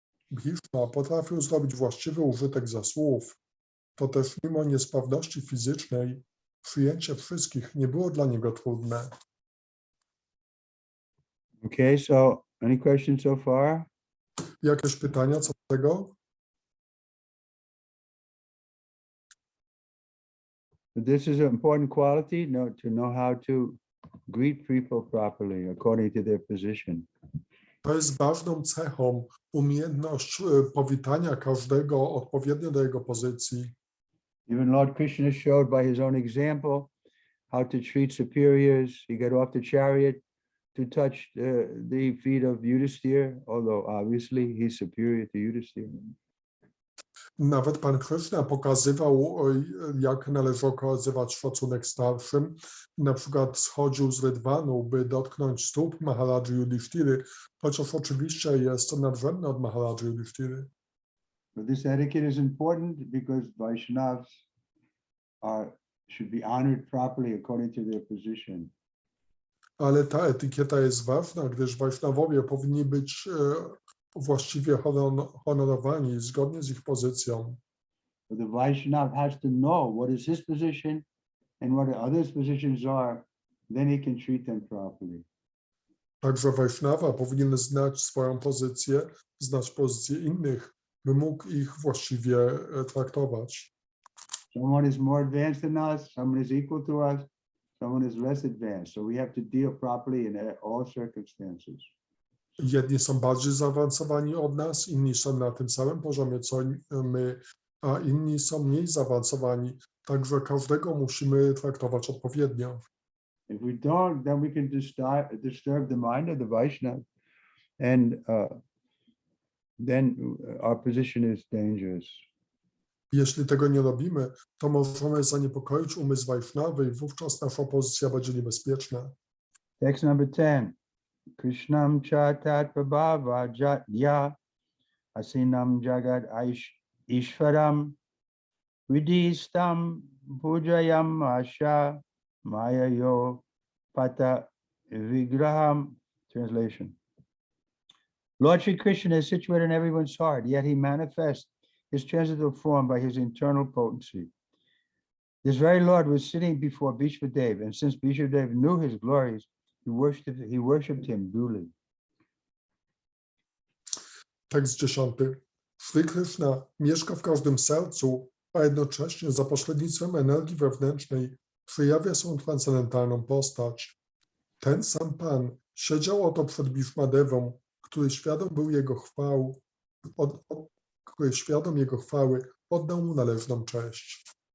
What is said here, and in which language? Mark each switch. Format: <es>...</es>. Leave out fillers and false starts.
<pl>Bhishma potrafił zrobić właściwy użytek ze słów. To też mimo niesprawności fizycznej przyjęcie wszystkich nie było dla niego trudne.</pl> <en>Okay, so any questions so far?</en> <pl>Jakieś pytania co do tego?</pl> <en>This is an important quality, to know how to greet people properly according to their position.</en> <pl>To jest ważną cechą, umiejętność powitania każdego odpowiednio do jego pozycji.</pl> <en>Even Lord Krishna showed by his own example how to treat superiors. He got off the chariot to touch the feet of Yudhisthira, although obviously he's superior to Yudhisthira.</en> <pl>Nawet Pan Krishna pokazywał, jak należy okazywać szacunek starszym. Na przykład schodził z rydwanu, by dotknąć stóp Maharadży Yudhiszthiry, chociaż oczywiście jest nadrzędny od Maharadży Yudhiszthiry.</pl> <en>But this etiquette is important because Vaishnavas should be honored properly according to their position.</en> <pl>Ale ta etykieta jest ważna, gdyż Wajsznawowie powinni być właściwie honorowani zgodnie z ich pozycją.</pl> <en>But the Vaishnav has to know what is his position and what the others' positions are, then he can treat them properly.</en> <pl>Także Wajsznawa powinien znać swoją pozycję, znać pozycję innych, by mógł ich właściwie traktować.</pl> <en>Someone is more advanced than us, someone is equal to us, someone is less advanced. So we have to deal properly in all circumstances.</en> <pl>Jedni są bardziej zaawansowani od nas, inni są na tym samym poziomie co my, a inni są mniej zaawansowani. Także każdego musimy traktować odpowiednio.</pl> <en>If we don't, then we can disturb the mind of the Vaishnav, and then our position is dangerous.</en> <pl>Jeśli tego nie robimy, to możemy zaniepokoić umysł Wajsznawy i wówczas nasza pozycja będzie niebezpieczna.</pl> <en>Text number 10.</en> <sa>Krishnam cha tat prabhava jatya asinam jagad ishvaram vidistam pujayam asha mayayo pata vigraham.</sa> <en>Translation. Lord Shri Krishna is situated in everyone's heart, yet he manifests his transitive form by his internal potency. This very Lord was sitting before Bhishmadev, and since Bhishmadev knew his glories, he worshipped him duly.</en> <pl>Tekst 10. Shri Krishna mieszka w każdym sercu, a jednocześnie za pośrednictwem energii wewnętrznej przejawia swą transcendentalną postać. Ten sam Pan siedział oto przed Bhishmadevą, który świadom był jego chwał, który świadom jego chwały oddał mu należną cześć.</pl>